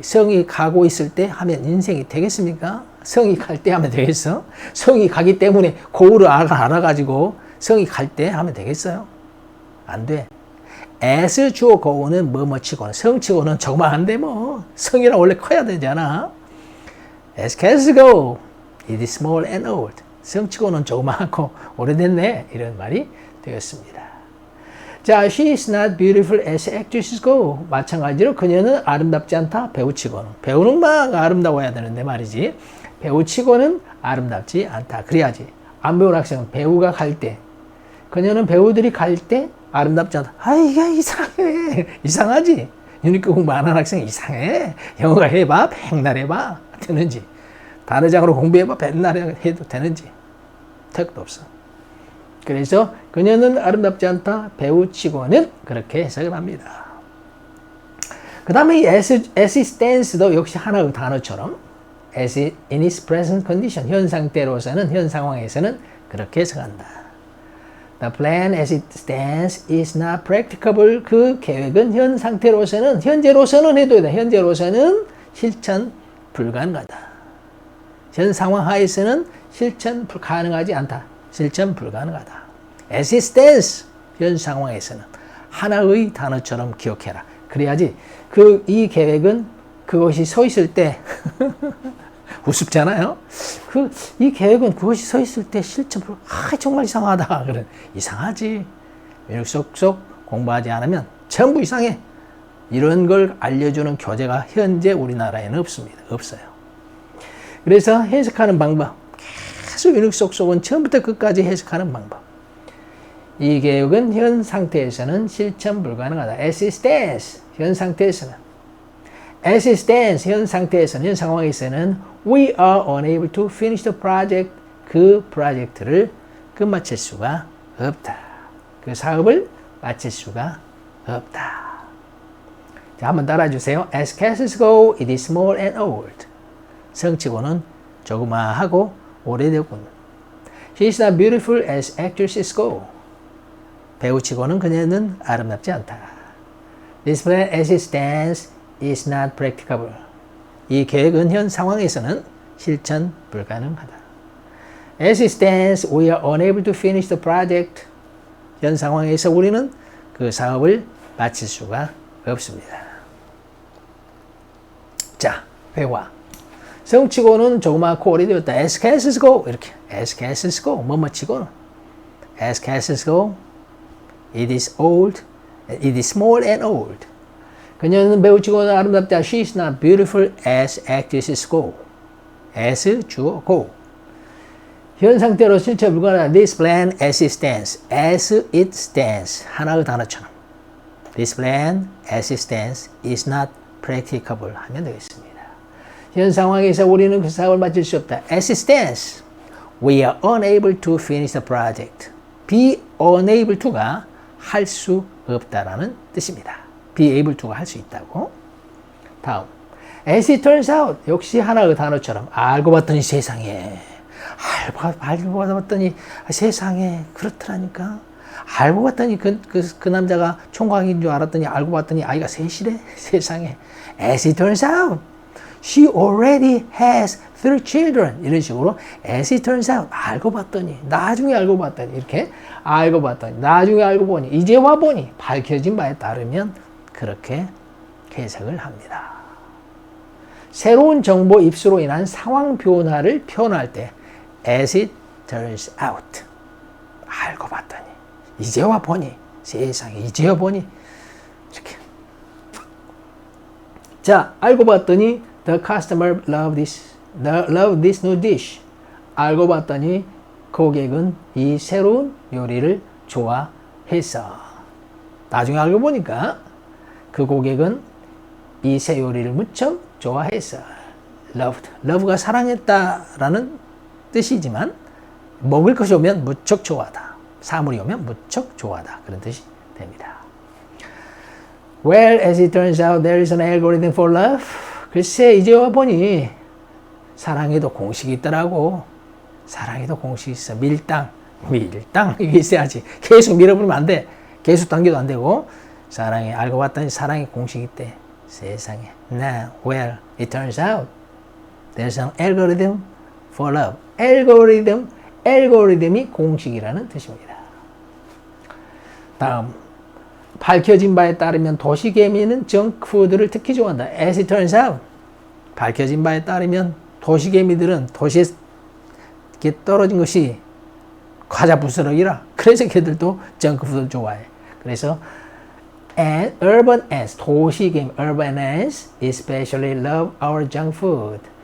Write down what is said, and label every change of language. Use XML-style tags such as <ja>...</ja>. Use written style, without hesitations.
<ko>성이 가고 있을 때 하면 인생이 되겠습니까? 성이 갈 때 하면 되겠어? 성이 가기 때문에 고우를 알아가지고 성이 갈 때 하면 되겠어요? 안 돼. as 주어 고우는 뭐뭐치고는, 성치고는 조그마한데 뭐. 성이랑 원래 커야 되잖아.</ko> <en>as cats go, it is small and old.</en> <ko>성치고는 조그마하고 오래됐네. 이런 말이 되었습니다.</ko> <en>자, she is not beautiful as actresses go.</en> <ko>마찬가지로 그녀는 아름답지 않다. 배우치고는. 배우는 막 아름다워야 되는데 말이지. 배우치고는 아름답지 않다. 그래야지. 안 배운 학생은 배우가 갈 때, 그녀는 배우들이 갈 때 아름답지 않다. 아, 이게 이상해. 이상하지? 유니크 공부 안 하는 학생 이상해. 영어가 해봐. 백날 해봐. 되는지. 단어장으로 공부해봐. 백날 해도 되는지. 택도 없어. 그래서 그녀는 아름답지 않다. 배우치고는 그렇게 해석을 합니다. 그 다음에 이</ko> <en>as it stands</en> <ko>도 역시 하나의 단어처럼</ko> <en>as it in its present condition,</en> <ko>현 상태로서는, 현 상황에서는 그렇게 해석한다.</ko> <en>The plan as it stands is not practicable.</en> <ko>그 계획은 현 상태로서는, 현재로서는 해둬야 돼. 현재로서는 실천 불가능하다. 현 상황 하에서는 실천 가능하지 않다. 실천 불가능하다.</ko> <en>As it stands,</en> <ko>현 상황에서는 하나의 단어처럼 기억해라. 그래야지 이 계획은 그것이 서 있을 때 우습잖아요. 이 계획은 그것이 서 있을 때 실천 불. 정말 이상하다. 그래. 이상하지. 쏙쏙 공부하지 않으면 전부 이상해. 이런 걸 알려주는 교재가 현재 우리나라에는 없습니다. 없어요. 그래서 해석하는 방법. 계속 유닉속속은 처음부터 끝까지 해석하는 방법. 이 계획은 현 상태에서는 실천 불가능하다.</ko> <en>As it stands,</en> <ko>현 상태에서는.</ko> <en>As it stands,</en> <ko>현 상태에서는, 현 상황에서는</ko> <en>we are unable to finish the project.</en> <ko>그 프로젝트를 끝마칠 수가 없다. 그 사업을 마칠 수가 없다. 자, 한번 따라주세요.</ko> <en>As cats go, it is small and old.</en> <ko>성치고는 조그마하고 오래되군.</ko> <en>She is not beautiful as actresses go.</en> <ko>배우치고는 그녀는 아름답지 않다.</ko> <en>This plan as it stands is not practicable.</en> <ko>이 계획은 현 상황에서는 실천 불가능하다.</ko> <en>As it stands, we are unable to finish the project.</en> <ko>현 상황에서 우리는 그 사업을 마칠 수가 없습니다. 자, 회화. 성치고는 조그맣고 오래되었다.</ko> <en>As cats go.</en> <ko>이렇게.</ko> <en>As cats go.</en> <ko>뭐뭐치고는.</ko> <en>As cats go. It is old. It is small and old.</en> <ko>그녀는 매우 치고는 아름답다.</ko> <en>She is not beautiful as actresses go. As 주어 go.</en> <ko>현 상태로 실체 불가능하다.</ko> <en>This plan as it stands. As it stands.</en> <ko>하나의 단어처럼.</ko> <en>This plan as it stands is not practicable</en> <ko>하면 되겠습니다. 현 상황에서 우리는 그 사업을 마칠 수 없다.</ko> <en>As it stands, we are unable to finish the project. be unable to</en> <ko>가 할 수 없다라는 뜻입니다.</ko> <en>be able to</en> <ko>가 할 수 있다고. 다음.</ko> <en>As it turns out,</en> <ko>역시 하나의 단어처럼 알고 봤더니 세상에. 알고 봤더니 세상에 그렇더라니까. 알고 봤더니 그 남자가 총각인 줄 알았더니 알고 봤더니 아이가 셋이래. 세상에.</ko> <en>As it turns out, she already has 3 children.</en> <ko>이런 식으로</ko> <en>as it turns out,</en> <ko>알고 봤더니, 나중에 알고 봤더니, 이렇게 알고 봤더니, 나중에 알고 보니, 이제 와 보니, 밝혀진 바에 따르면 그렇게 해석을 합니다. 새로운 정보 입수로 인한 상황 변화를 표현할 때</ko> <en>as it turns out,</en> <ko>알고 봤더니, 이제 와 보니, 세상에 이제 와 보니, 이렇게.</ko> <en>자,</en> <ko>알고 봤더니</ko> <en>the customer loved this new dish.</en> <ko>알고 봤더니 고객은 이 새로운 요리를 좋아했어. 나중에 알고 보니까 그 고객은 이 새 요리를 무척 좋아했어. love가 사랑했다라는 뜻이지만 먹을 것이 오면 무척 좋아하다. 사물이 오면 무척 좋아하다. 그런 뜻이 됩니다.</ko> <en>Well, as it turns out, there is an algorithm for love.</en> <ko>글쎄, 이제 와 보니 사랑에도 공식이 있더라고. 사랑에도 공식이 있어. 밀당 이게 있어야지. 계속 밀어버리면 안 돼. 계속 당겨도 안 되고. 사랑에 알고 봤더니 사랑의 공식이 있대. 세상에.</ko> <en>Now, well, it turns out there's an algorithm for love.</en> <ko>알고리즘이 공식이라는 뜻입니다. 다음. 밝혀진 바에 따르면 도시개미는 정크푸드를 특히 좋아한다.</ko> <en>As it turns out,</en> <ko>밝혀진 바에 따르면 도시개미들은 도시에 떨어진 것이 과자 부스러기라. 그래서 걔들도 정크푸드를 좋아해. 그래서</ko> <en>urban ants, 도시개미, urban ants especially love our junk food.</en>